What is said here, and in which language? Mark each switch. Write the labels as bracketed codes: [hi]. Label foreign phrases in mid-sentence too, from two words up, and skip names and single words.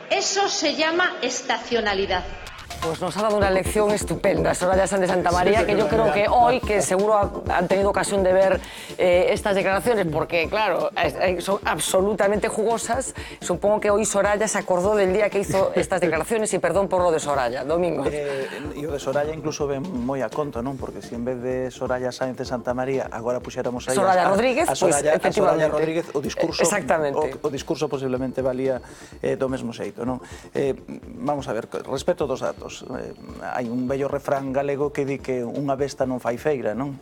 [es] Eso se llama estacionalidad. Pues nos ha dado una lección estupenda, Soraya Sáenz de Santamaría, que yo creo que hoy, que seguro han tenido ocasión de ver estas declaraciones, porque claro, son absolutamente jugosas, supongo que hoy Soraya se acordó del día que hizo estas declaraciones, y perdón por lo de Soraya. Domingo. [gl] E o de Soraya incluso ven moi a conto, non? Porque se en vez de Soraya Sáenz de Santamaría agora puxéramos aí Soraya Rodríguez, a Soraya Rodríguez, o discurso, o discurso posiblemente valía do mesmo xeito, non? Vamos a ver, respecto dos datos, hai un bello refrán galego que di que unha besta non fai feira, non?